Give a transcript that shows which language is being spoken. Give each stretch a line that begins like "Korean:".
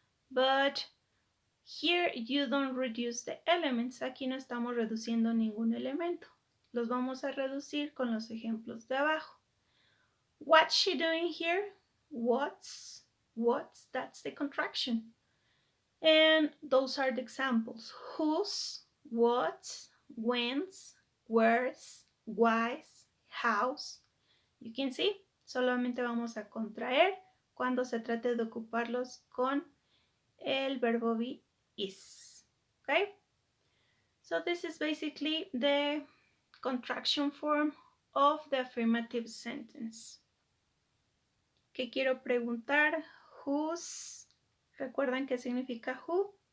English: But here you don't reduce the elements.
Spanish: Aquí no estamos reduciendo ningún elemento. Los vamos a reducir con los ejemplos de abajo.
English: What's she doing here? What's, that's the contraction. And those are the examples. Whose, what's, when's, where's, why's, how's. You can see,
Spanish: solamente vamos a contraer cuando se trate de ocuparlos con el verbo be, is. Okay?
English: So this is basically the contraction form of the affirmative sentence.
Spanish: ¿Qué quiero preguntar? Whose. ¿Recuerdan qué significa who?